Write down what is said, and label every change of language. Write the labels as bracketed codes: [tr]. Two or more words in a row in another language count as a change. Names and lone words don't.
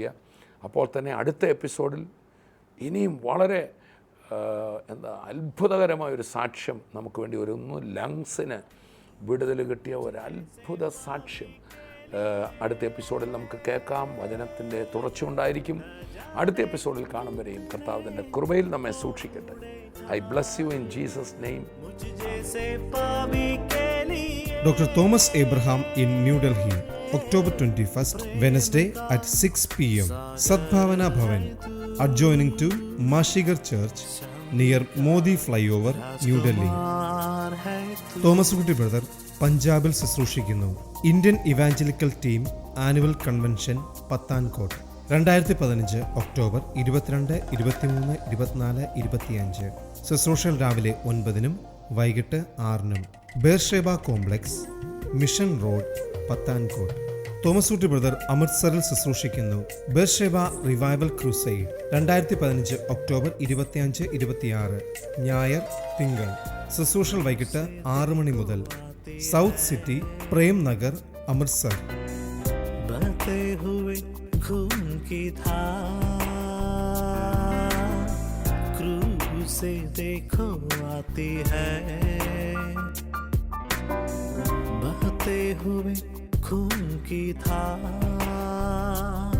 [ml] അപ്പോൾ തന്നെ അടുത്ത എപ്പിസോഡിൽ ഇനിയും വളരെ അത്ഭുതകരമായൊരു സാക്ഷ്യം നമുക്ക് വേണ്ടി ഒരുങ്ങുന്നു. ലങ്സിന് വിടുതൽ കിട്ടിയ ഒരു അത്ഭുത സാക്ഷ്യം അടുത്ത എപ്പിസോഡിൽ നമുക്ക് കേൾക്കാം. വചനത്തിൻ്റെ തുടർച്ചയുണ്ടായിരിക്കും. അടുത്ത എപ്പിസോഡിൽ കാണും വരെയും കർത്താവ് തൻ്റെ കൃപയിൽ നമ്മെ സൂക്ഷിക്കട്ടെ. [en] I bless you in Jesus' name. [hi] जैसे पापी के लिए [en] Dr. Thomas Abraham in New Delhi, October 21st, Wednesday at 6 p.m. Sadbhavana Bhavan, adjoining to Mashigar Church, near Modi Flyover, New Delhi. [hi] मार है तू [ml] തോമസ് കുട്ടി ബ്രദർ പഞ്ചാബിൽ ശുശ്രൂഷിക്കുന്നു. ഇന്ത്യൻ ഇവാഞ്ചലിക്കൽ ടീം ആനുവൽ കൺവെൻഷൻ പത്താൻകോട്ട് 2015 ഒക്ടോബർ 22, 23, 24, 25. ശുശ്രൂഷകൾ രാവിലെ 9 വൈകിട്ട് 6. ബേർഷേബ കോംപ്ലക്സ്, മിഷൻ റോഡ്, പത്താൻകോട്ട്. തോമസ് കുട്ടി ബ്രദർ അമൃത്സറിൽ ശുശ്രൂഷിക്കുന്നു. ബേർഷേബ റിവൈവൽ ക്രൂസൈഡ് 2015 ഒക്ടോബർ 25, 26. ഞായർ, തിങ്കൾ. ശുശ്രൂഷകൾ വൈകിട്ട് 6 മണി മുതൽ. സൗത്ത് സിറ്റി, പ്രേം നഗർ, അമൃത്സർ. [hi] बहते हुए खून की धार क्रूज से देखो आती है, बहते हुए खून की धार।